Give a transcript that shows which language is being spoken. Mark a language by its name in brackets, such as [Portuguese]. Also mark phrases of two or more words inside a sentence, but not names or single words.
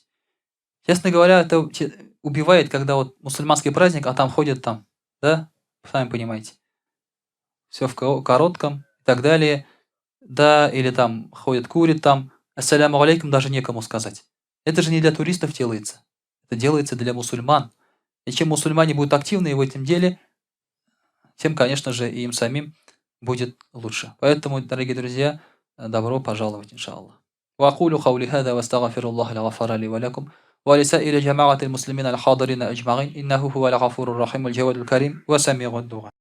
[Russian] Честно говоря, это убивает, когда вот мусульманский праздник, а там ходят там, да, сами понимаете, все в коротком и так далее, да, или там ходят, курят там, [Arabic] السلام عليكم [Russian] даже некому сказать. Это же не для туристов делается, это делается для мусульман. И чем мусульмане будут активны в этом деле, тем, конечно же, и им самим будет лучше. Поэтому, дорогие друзья, добро пожаловать, иншаллах. [Arabic] وأقول قولي هذا واستغفر الله الغفار لي ولكم ولسائر جماعة المسلمين الحاضرين أجمعين إنه هو الغفور الرحيم الجواد الكريم وسميع الدعاء.